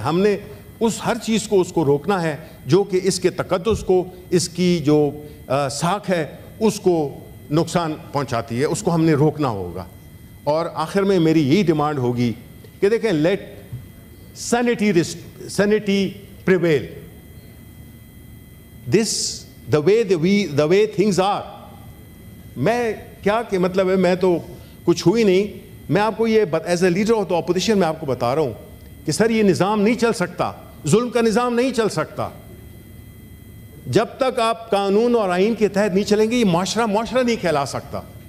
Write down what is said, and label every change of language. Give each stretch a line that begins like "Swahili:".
Urdu: ہم نے اس ہر چیز کو اس کو روکنا ہے جو کہ اس کے تقدس کو, اس کی جو ساکھ ہے اس کو نقصان پہنچاتی ہے, اس کو ہم نے روکنا ہوگا. اور آخر میں میری یہی ڈیمانڈ ہوگی کہ دیکھیں,
English: Let sanity prevail. This the way things are.
Urdu: میں کیا کہ مطلب ہے, میں تو کچھ ہوئی نہیں, میں آپ کو یہ
English: as a leader of the opposition
Urdu: میں آپ کو بتا رہا ہوں کہ سر یہ نظام نہیں چل سکتا, ظلم کا نظام نہیں چل سکتا. جب تک آپ قانون اور آئین کے تحت نہیں چلیں گے, یہ معاشرہ نہیں کہلا سکتا.